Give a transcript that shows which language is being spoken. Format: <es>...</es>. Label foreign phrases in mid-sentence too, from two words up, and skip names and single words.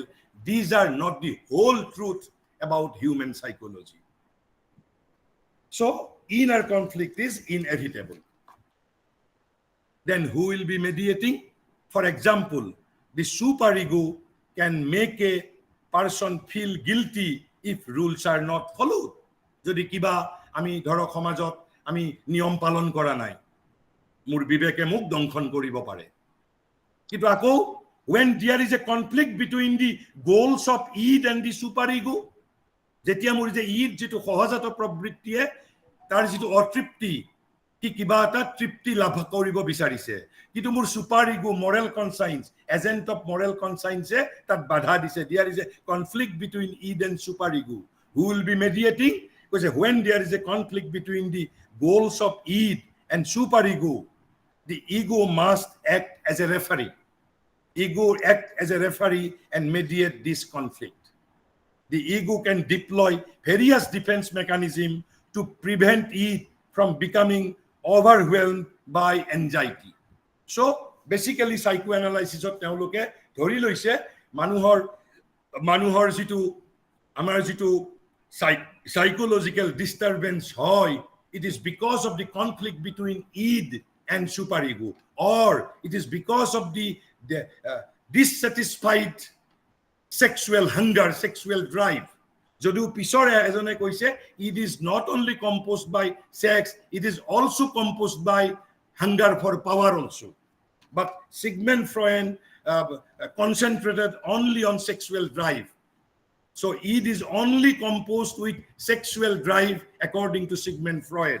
<en>These are not the whole truth about human psychology. So inner conflict is inevitable. Then who will be mediating? For example, the superego can make a person feel guilty if rules are not followed.</en> <as>যদি কিবা আমি ধৰক সমাজত আমি নিয়ম পালন কৰা নাই, মোৰ বিবেকে মোক দংশন কৰিব পাৰে। কিন্তু আকৌ</as> <en>when there is a conflict between the goals of id and the superego,</en> <as>যেতিয়া মোৰ যে id যেটো সহজাত প্ৰবৃত্তিয়ে তাৰ যেটো অতৃপ্তি কি কিবা এটা তৃপ্তি লাভ কৰিব বিচাৰিছে, কিন্তু মোৰ</as> <en>super ego moral conscience agent of moral conscience</en> <as>তাত বাধা দিছে।</as> <en>There is a conflict between id and super ego. Who will be mediating? Because when there is a conflict between the goals of id and super ego, the ego must act as a referee. Ego act as a referee and mediate this conflict. The ego can deploy various defense mechanisms to prevent id from becoming overwhelmed by anxiety. So basically psychoanalysis of</en> <as>তেওঁলোকে ধৰি লৈছে মানুহৰ যেটো আমাৰ যেটো</as> <en>psychological disturbance হয়, it is because of the conflict between id and superego, or it is because of the dissatisfied sexual hunger, sexual drive.</en> <as>যদিও পিছৰে এজনে কৈছে</as> <en>it is not only composed by sex, it is also composed by hunger for power also. But Sigmund Freud concentrated only on sexual drive. So id is only composed with sexual drive according to Sigmund Freud.</en>